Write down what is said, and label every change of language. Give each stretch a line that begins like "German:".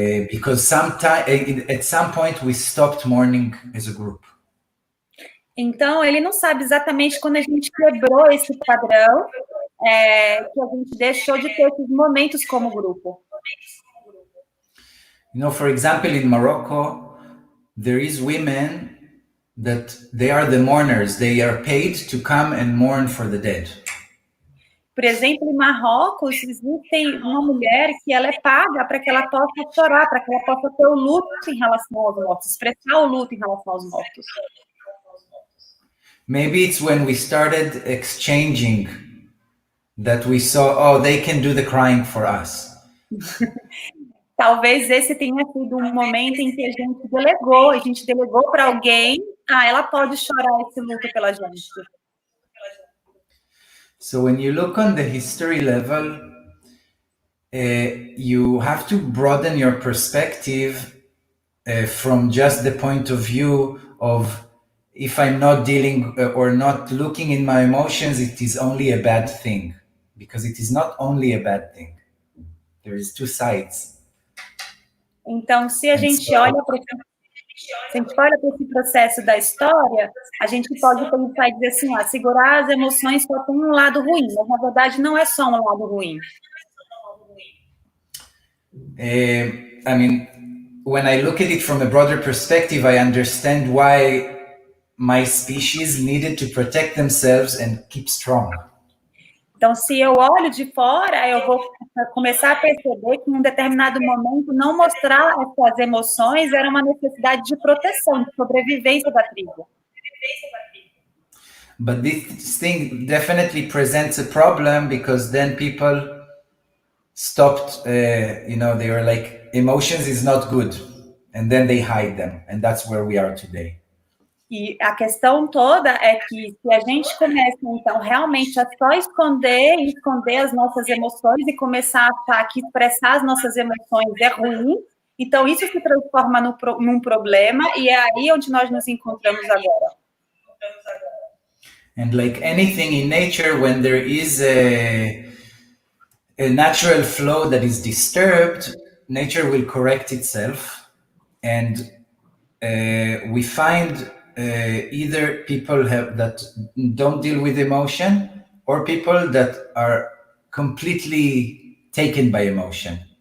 English: Because at some point we stopped mourning as a group.
Portuguese: Então, ele não sabe exatamente quando a gente quebrou esse padrão, que a gente deixou de ter esses momentos como grupo.
English: For example, in Morocco, there is women that they are the mourners. They are paid to come and mourn for the dead.
Portuguese: Por exemplo, em Marrocos, existe uma mulher que ela é paga para que ela possa chorar, para que ela possa ter o luto em relação aos mortos, expressar o luto em relação aos mortos.
English: Maybe it's when we started exchanging that we saw, they can do the crying for us.
Portuguese: Talvez esse tenha sido um momento em que a gente delegou para alguém, ela pode chorar esse luto pela gente.
English: So when you look on the history level, you have to broaden your perspective from just the point of view of if I'm not dealing or not looking in my emotions, it is only a bad thing. Because it is not only a bad thing. There is two sides.
Portuguese: Então, se a gente olha para esse processo da história, a gente pode pensar e dizer assim, segurar as emoções só tem um lado ruim, mas na verdade não é só um lado ruim.
English: I mean, when I look at it from a broader perspective, I understand why my species needed to protect themselves and keep strong.
Portuguese: Então, se eu olho de fora, eu vou começar a perceber que em um determinado momento não mostrar essas emoções era uma necessidade de proteção, de sobrevivência da tribo.
English: But this thing definitely presents a problem because then people stopped, they were like, emotions is not good. And then they hide them. And that's where we are today.
Portuguese: E a questão toda é que se a gente começa, então, realmente a só esconder as nossas emoções e começar a achar que expressar as nossas emoções é ruim, então isso se transforma num problema e é aí onde nós nos encontramos agora.
English: And like anything in nature, when there is a natural flow that is disturbed, nature will correct itself. And we find either people that don't deal with emotion or people that are completely taken by emotion.